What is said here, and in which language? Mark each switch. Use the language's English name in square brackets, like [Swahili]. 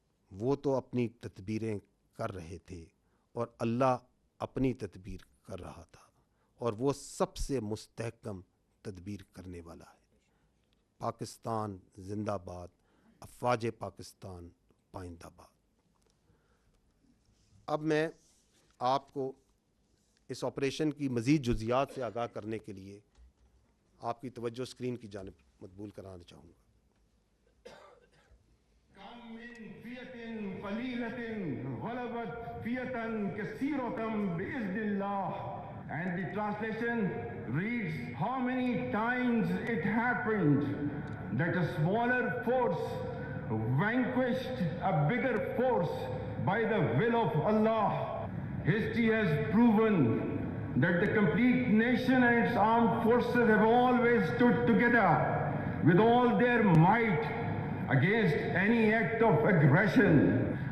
[Urdu] وہ تو اپنی تدبیریں کر رہے تھے اور اللہ اپنی تدبیر کر رہا تھا، اور وہ سب سے مستحکم تدبیر کرنے والا ہے۔ پاکستان زندہ باد، افواج پاکستان پائندہ باد۔ اب میں آپ کو اس آپریشن کی مزید جزیات سے آگاہ کرنے کے لیے آپ کی توجہ اسکرین کی جانب مقبول کرانا چاہوں گا۔ [Arabic] كم من فئة قليلة غلبت فئة كثيرة بإذن الله. [English] And the translation reads, how many times it happened that a smaller force vanquished a bigger force by the will of Allah. History has proven that the complete nation and its armed forces have always stood together with all their might against any act of aggression.